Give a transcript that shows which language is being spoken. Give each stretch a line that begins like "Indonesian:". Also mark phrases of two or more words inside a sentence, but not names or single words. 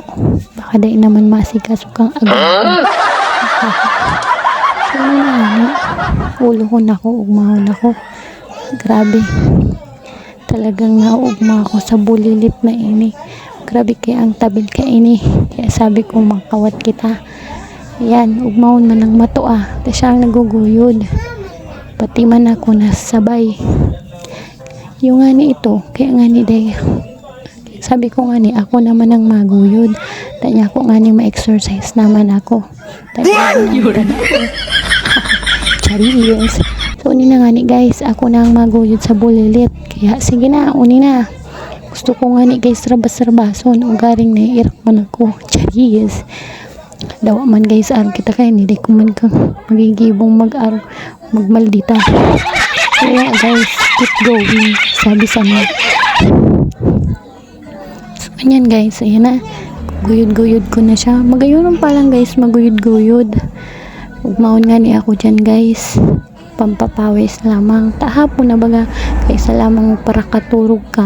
Bikol: Baka day naman masikaso kang agad. So, ano na nga, ulo ko na ako, ugmahon ako. Grabe, talagang naugma ako sa bulilit na ini. Grabe kaya ang tabil ka ini. Kaya sabi ko makawat kita. Yan, ugmahon man ang matua. Tapos siya ang naguguyod. Pati man ako nasabay. Yung nga ni ito, kaya nga ni day. Sabi ko nga ni, ako naman ang maguyod. Tanya ko nga ni ma-exercise naman ako. Charis. So, uni na nga ni guys, ako na ang maguyod sa bulilit. Kaya, sige na, uni na. Gusto ko nga ni guys, rabas-rabason. Ugaring na iirak man ako. Charis. Dawa man guys, araw kita kayo. Hindi ko man kang magigibong magmaldita. Kaya guys,
English: keep going.
Filipino: Sabi sa mga. So, ganyan guys, ayan na. Guyod-guyod ko na siya.
Bikol: Magayon pa lang guys, maguyod-guyod. Ugmaon nga ni ako dyan guys. Pampapawis lamang. Tahapon na baga. Kaysa lamang para katurog ka.